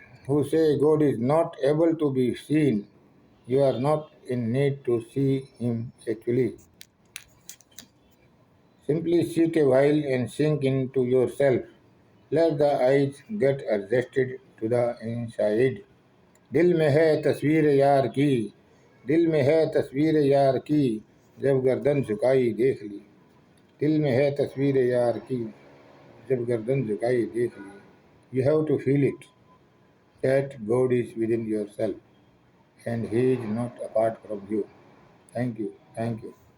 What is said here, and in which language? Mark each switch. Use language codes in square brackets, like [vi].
[en] Who say God is not able to be seen, you are not in need to see Him actually. Simply sit a while and sink into yourself. Let the eyes get adjusted to the inside. [hi] दिल में है तस्वीर यार की, दिल में है तस्वीर यार की, जब गर्दन झुकाई देख ली. दिल में है तस्वीर यार की, जब गर्दन झुकाई देख ली. [en] You have to feel it, that God is within yourself and He is not apart from you. Thank you. Thank you.